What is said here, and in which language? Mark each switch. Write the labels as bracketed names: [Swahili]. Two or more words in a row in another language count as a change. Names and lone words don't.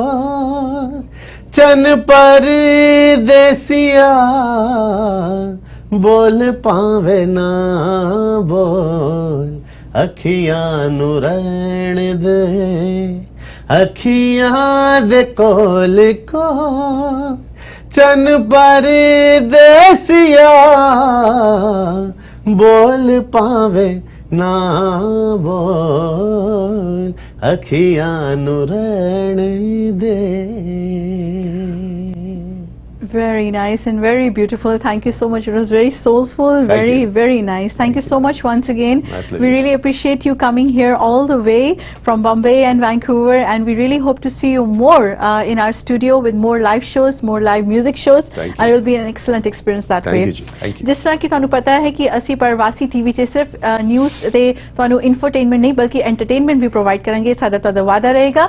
[Punjabi] ਚੰਨ ਪਰ ਦੇਸੀਆ ਬੋਲ ਪਾਵੇ ਨਾ ਬੋਲ, ਅੱਖੀਆਂ ਨੂੰ ਰਹਿਣ ਦੇ, ਅੱਖੀਆਂ ਦੇ ਕੋਲ ਕੋ. ਚੰਨ ਪਰ ਦੇਸੀਆ ਬੋਲ ਪਾਵੇ ਨਾ ਬੋਲ, ਅੱਖੀਆਂ ਨੂੰ ਰਹਿਣ ਦੇ. [English] Very nice and very beautiful. Thank you so much. It was very soulful, very nice. Thank you so much once again. We really appreciate you coming here all the way from Bombay and Vancouver, and we really hope to see you more in our studio with more live shows, more live music shows, and it will be an excellent experience that way. Thank you. [Hindi] जिस तरह की [Punjabi] ਤੁਹਾਨੂੰ ਪਤਾ ਹੈ ਕਿ ਅਸੀਂ ਪ੍ਰਵਾਸੀ ਟੀਵੀ 'ਤੇ ਸਿਰਫ ਨਿਊਜ਼ ਤੇ ਤੁਹਾਨੂੰ ਇਨਫੋਟੇਨਮੈਂਟ ਨਹੀਂ ਬਲਕਿ ਐਂਟਰਟੇਨਮੈਂਟ ਵੀ ਪ੍ਰੋਵਾਈਡ ਕਰਾਂਗੇ. ਸਾਡਾ ਤੁਹਾਡਾ ਵਾਅਦਾ ਰਹੇਗਾ.